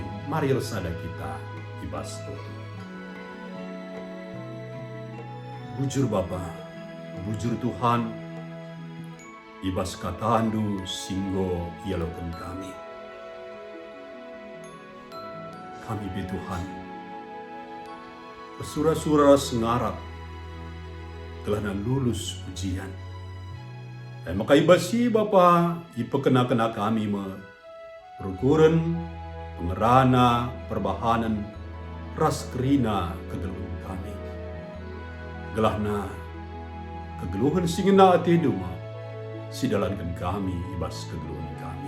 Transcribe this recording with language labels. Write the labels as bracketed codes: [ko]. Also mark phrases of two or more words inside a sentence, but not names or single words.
[btx] Mari resada kita ibas Tuhan. Bujur Bapa, bujur Tuhan, ibas katandu singgo ialokan kami. Kami be Tuhan, bersura-sura sengarap [id] telah lulus ujian. [btx] Maka ibasi Bapa, ipekena-kena kami perukuran, pengerana, perbahanan, ras kerina kegeluhan kami. Gelahna kegeluhan singena ateduma, sidalankan kami ibas kegeluhan kami.